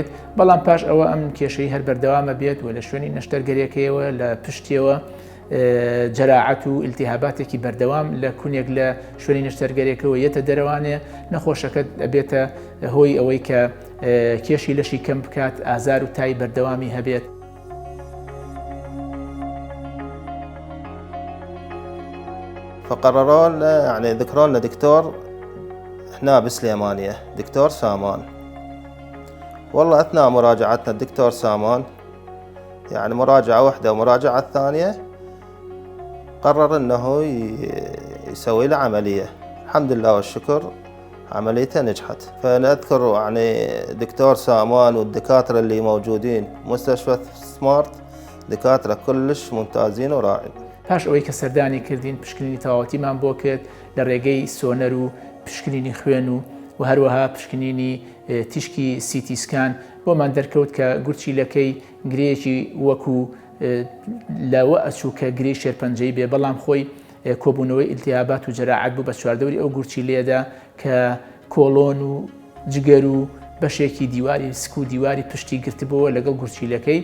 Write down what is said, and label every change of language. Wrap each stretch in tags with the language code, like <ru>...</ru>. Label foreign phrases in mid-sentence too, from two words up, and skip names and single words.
<ckb>بەڵام پاش ئەوە ئەم کێشەی هەر بەردەوامە بێت و لە شوێنی نەشتەرگەریەکەیەوە لە پشتیەوە جەراعەت و ئیلتیهاباتێکی بەردەوام لە کونێک لە شوێنی نەشتەرگەریەکەوە یەتە دەرەوانێ نەخۆشەکە ئەبێتە هۆی ئەوەی کە کێشی لەشی کەم بکات، ئازار و تای بەردەوامی هەبێت.</ckb> <ar>فقرروا لنا يعني ذكروا لنا دكتور هنا بسليمانية، دكتور سامان. والله أثناء مراجعتنا الدكتور سامان يعني مراجعة واحدة ومراجعة الثانية قرر أنه يسوي له عملية. الحمد لله والشكر عمليته نجحت. فنذكر يعني دكتور سامان والدكاترة اللي موجودين مستشفى سمارت دكاترة كلش ممتازين ورائعين.</ar> <ckb>پاش ئەوەی کە سەردانی کردین پشکنینی تەواوەتیمان بۆ کرد لە ڕێگەی سۆنەر و پشکنینی خوێن و هەروەها پشکنینی تیشکی سیتیسکان بۆمان دەرکەوت کە گورچیلەکەی گرەیەکی وەکو لەوە ئەچوو کە گرەی شێرپەنجەی بێ، بەڵام خۆی کۆبوونەوەی ئیلتیهابات و جەراعەت بوو بە چواردەوری ئەو گورچیلەیەدا کە کۆڵۆن و جگەر و بەشێکی دیواری سک و دیواری پشتی گرتبووە لەگەڵ گورچیلەکەی.</ckb>